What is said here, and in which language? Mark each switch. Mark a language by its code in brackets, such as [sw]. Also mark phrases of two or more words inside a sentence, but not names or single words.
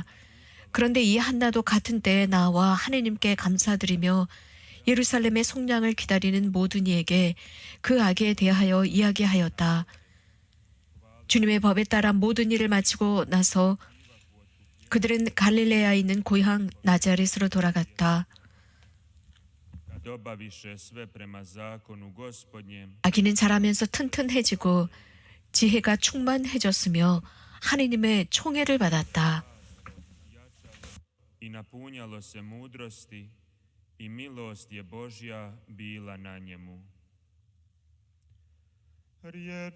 [ko] 그런데 이 한나도 같은 때에 나와 하느님께 감사드리며 예루살렘의 속량을 기다리는 모든 이에게 그 아기에 대하여 이야기하였다. 주님의 법에 따라 모든 일을 마치고 나서 그들은 갈릴레아에 있는 고향 나자렛으로 돌아갔다. [hr] Kad obaviše sve prema zakonu Gospodnjem, [ko] 아기는 자라면서 튼튼해지고 지혜가 충만해졌으며 하느님의 총애를 받았다. [hr] i napunjalo se mudrosti i milost je Božja bila na njemu. Riječ